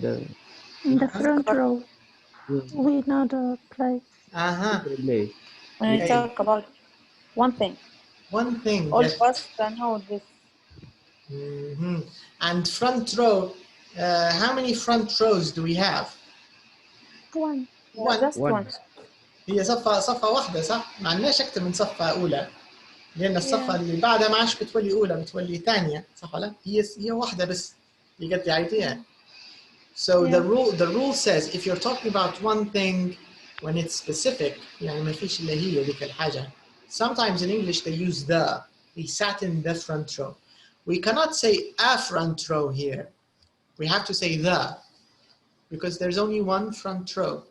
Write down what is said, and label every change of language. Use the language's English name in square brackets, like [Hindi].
[English] the front row. We know the place. place. When we talk about one thing. One thing. All Yes. of us know this. And front row, how many front rows do we have? One. Just one. [Arabic] هي صفة واحدة صح؟ ما عندناش أكتر من صفة أولى، لأن الصفة اللي بعدها ما عادش بتولي أولى بتولي ثانية، صح ولا؟ هي واحدة بس. [English] You get the idea? So the rule says if you're talking about one thing when it's specific, [Arabic] يعني ما فيش إلا هي ذيك الحاجة. [English] Sometimes in English they use the. He sat in the front row. We cannot say a front row here. We have to say the, because there's only one front row.